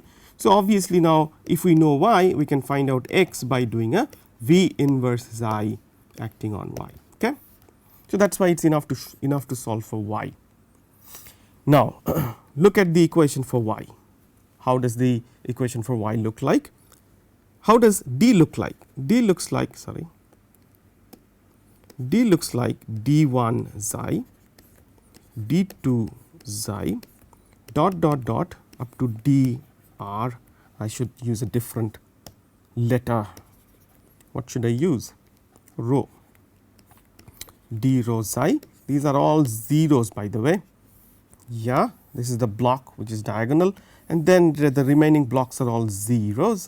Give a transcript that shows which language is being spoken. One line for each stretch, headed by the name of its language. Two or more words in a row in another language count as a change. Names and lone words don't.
English: So obviously now if we know y, we can find out x by doing a v inverse xi acting on y. Okay, so that is why it is enough to solve for y. Now look at the equation for y. How does the equation for y look like? How does d look like? D looks like d1 xi, d2 xi dot up to dr I should use a different letter. What should I use? Rho. D rho psi. These are all zeros, by the way. Yeah, this is the block which is diagonal, and then the remaining blocks are all zeros.